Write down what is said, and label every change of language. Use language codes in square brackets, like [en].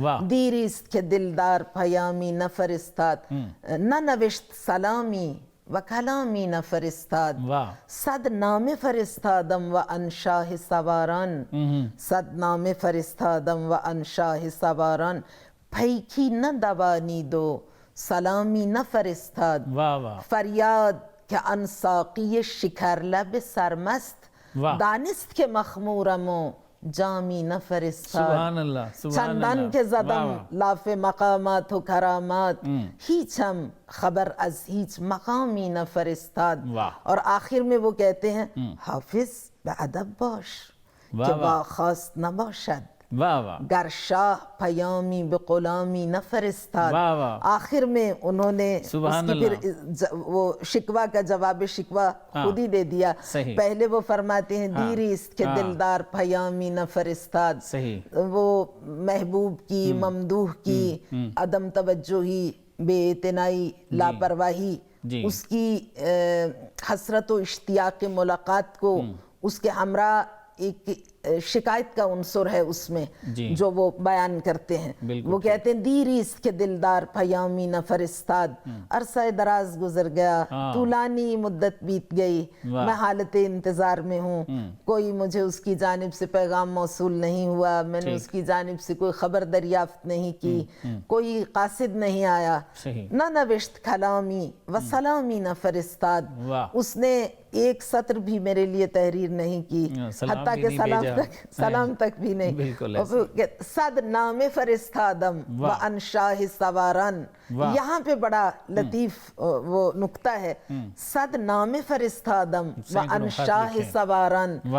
[fa] دیریست کہ دلدار پیامی نہ فرستاد، نہ نوشت سلامی و کلامی نہ فرستاد، صد نامے فرستادم و انشاہ سواران، صد نامے فرستادم و انشاہ سواران، پھیکی نہ دوانی دو سلامی نہ فرستاد، فریاد کہ ان ساقی شکر لب سرمست، دانست کہ مخمورم و جامی نفرستاد. [ar] سبحان اللہ سبحان [fa] چندان [ar] اللہ. [fa] که زدم لاف مقامات و کرامات هیچم خبر از هیچ مقامی نفرستاد. [ur] اور آخر میں وہ کہتے ہیں [fa] حافظ به ادب باش که واخواست نباشد [ur] واہ واہ [fa] گر شاہ پیامی به غلامی نفرستاد. [ur] آخر میں انہوں نے اس کی پھر وہ شکوہ کا جواب شکوہ خود ہی دے دیا. پہلے وہ فرماتے ہیں [fa] دیری است کہ دلدار پیامی نفرستاد. [ur] وہ محبوب کی ممدوح کی عدم توجہی بے اعتنائی لاپرواہی اس کی حسرت و اشتیاق ملاقات کو اس کے ہمراہ ایک شکایت کا عنصر ہے اس میں جو وہ بیان کرتے ہیں. وہ کہتے ہیں [fa] دیری است کہ دلدار پیامی نفرستاد. [ur] عرصہ دراز گزر گیا طولانی مدت بیت گئی میں حالت انتظار میں ہوں. کوئی مجھے اس کی جانب سے پیغام موصول نہیں ہوا. میں نے اس کی جانب سے کوئی خبر دریافت نہیں کی. کوئی قاصد نہیں آیا. [fa] نہ نوشت کلامی و سلامی نفرستاد. [ur] اس نے ایک سطر بھی میرے لیے تحریر نہیں کی حتیٰ کہ سلام تک بھی نہیں. [fa] صد نام فرستادم و ان شاہ سواران. [ur] یہاں پہ بڑا لطیف وہ نکتہ ہے. [fa] صد نام فرستادم و ان شاہ سواران.